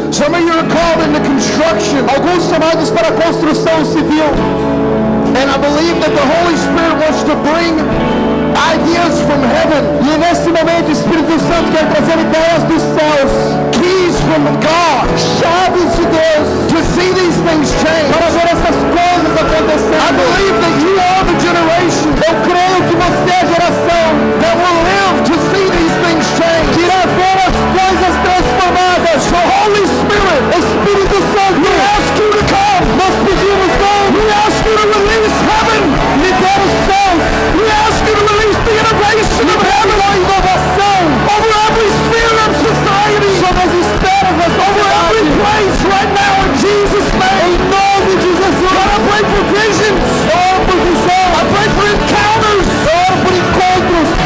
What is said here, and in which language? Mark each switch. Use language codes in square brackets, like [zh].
[en] Some of you are called into construction. [pt] Alguns chamados para construção civil. [en] And I believe that the Holy Spirit wants to bring ideas from heaven. [pt] E nesse momento o Espírito Santo quer trazer ideias dos céus. [en] Keys from God. [pt] Chaves de Deus. [en] To see these things change. [pt] Para ver essas coisas acontecendo. [en] I believe that you are the generation. [pt] Eu creio que você é a geração [en] that will live to see these things change. [pt] Que irá ver as coisas transformadas. [en] So Holy Spirit, Espírito Santo, we ask you to come. [pt] Nós pedimos [en] come. We ask you to release heaven. [pt] Libera os céus. [en] We ask you to release the innovation of heaven. [pt] A inovação [en] over every sphere of society. [pt] Sobre as esferas da sociedade. [en] Over every place right now in Jesus' name. [pt] Em nome de Jesus. [en] I pray for visions. [pt] Eu oro por visão. [en] I pray for encounters. [pt] Eu oro por encontros.